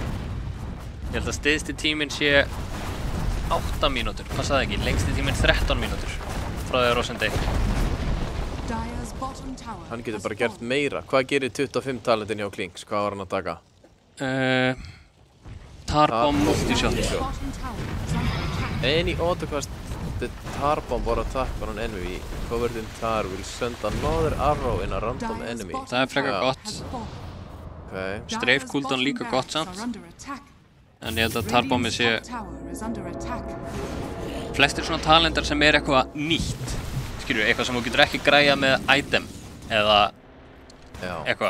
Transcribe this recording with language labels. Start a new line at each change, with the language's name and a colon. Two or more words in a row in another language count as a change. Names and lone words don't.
Icelandic: Ég held að styðsti tíminn sé 8 mínútur, passaði ekki, lengsti tíminn 13 mínútur frá því að Rosen dey. Hann getur bara gert meira. Hvað gerir 25 talentin hjá Klinks? Hvað var hann að taka? Tarbomb multishot.
English: Any autocast the Tarbomb or attack on an enemy covered in tar will send another arrow in a random enemy.
Icelandic: Það frekar gott. Okay.
English: Strafe cooldown
Icelandic: líka gott samt. En ég held að Tarbombi sé flestir svona talentar sem eitthvað nýtt. Skilju, eitthvað sem þú getur ekki græjað með item eða eitthvað.